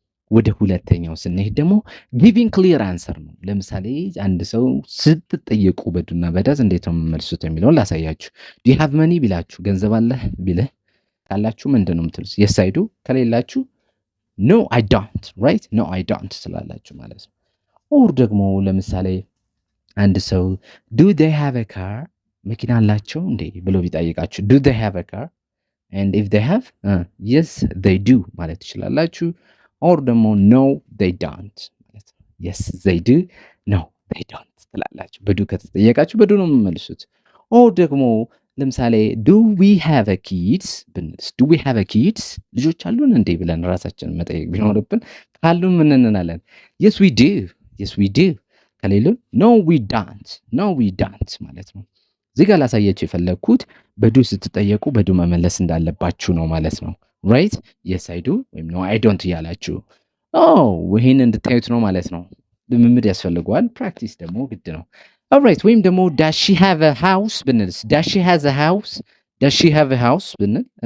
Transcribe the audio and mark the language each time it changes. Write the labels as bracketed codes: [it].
[am] ወደ ሁለተኛው ስንሄድ ደግሞ [en] giving clear answer [am] ነው። ለምሳሌ አንድ ሰው ስትጠየቁ በዱና በዳዝ እንዴት ነው የምትመልሱት የሚለውን ላሳያችሁ። [en] do you have money [am] ቢላችሁ ገንዘብ አለህ ቢልህ ካላችሁ ምንድን ነው የምትሉት? [en] yes I do [am] ከሌላችሁ [en] no I don't right no I don't [am] ስላላችሁ ማለት ነው። or ደግሞ ለምሳሌ አንድ ሰው [en] do they have a car [am] መኪና አላቸው እንዴ ብሎ ቢጠይቃችሁ [en] do they have a car and if they have yes they do [am] ማለት ትችላላችሁ። or ደግሞ [en] no they don't [am] ማለት ነው። [en] yes they do no they don't [am] ትላላችሁ። በዱ ከተጠየቃችሁ በዱ ነው የምትመልሱት። or ደግሞ ለምሳሌ [en] do we have a kids [am] ብንልስ do we have a kids ልጆች አሉን እንዴ ብለን ራሳችንን መጠየቅ ቢኖርብን ካሉን ምን እንላለን? [en] yes we do [am] ከሌሉን [en] no we don't [am] ማለት ነው። እዚህ ጋር ላሳያችሁ የፈለግኩት በዱ ስትጠየቁ በዱ መመለስ እንዳለባችሁ ነው ማለት ነው። [en] right yes I do [am] ወይም [en] no I don't [am] እያላችሁ ይሄን እንድታዩት ነው ማለት ነው። ልምምድ ያስፈልገዋል። ፕራክቲስ ደግሞ ግድ ነው። alright ወይም ደግሞ [en] does she have a house [am] ብንልስ does she have a house ብንል